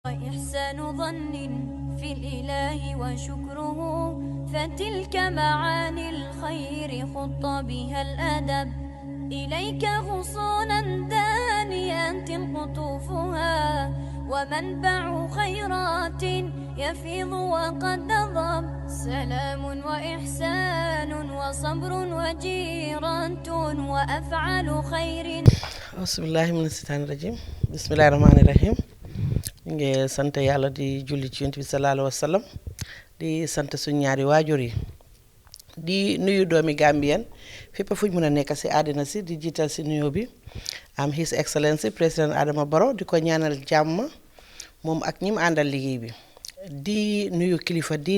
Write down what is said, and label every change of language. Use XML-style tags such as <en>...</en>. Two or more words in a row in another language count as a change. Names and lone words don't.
<ar>وإحسان ظن في الإله وشكره فتلك معاني الخير خط بها الأدب إليك غصونا دانيات قطوفها ومنبع خيرات يفيض وقد نضب سلام وإحسان وصبر وجيرة وأفعال خير. أعوذ بالله من الشيطان الرجيم بسم الله الرحمن الرحيم.</ar> <wo>ngi sant yàlla di julli ci yonent bi</wo> <ar>صلى الله عليه وسلم</ar> <wo>di sant suñu ñaari waajur yi di nuyu doomi Gambien fépp fuñ mën a nekk si àddina si di jiital si nuyoo bi am</wo> <en>His Excellency</en> <wo>président Adama Barrow di ko ñaanal jàmm moom ak ñi mu àndal liggéey bi di nuyu kilifa diine</wo>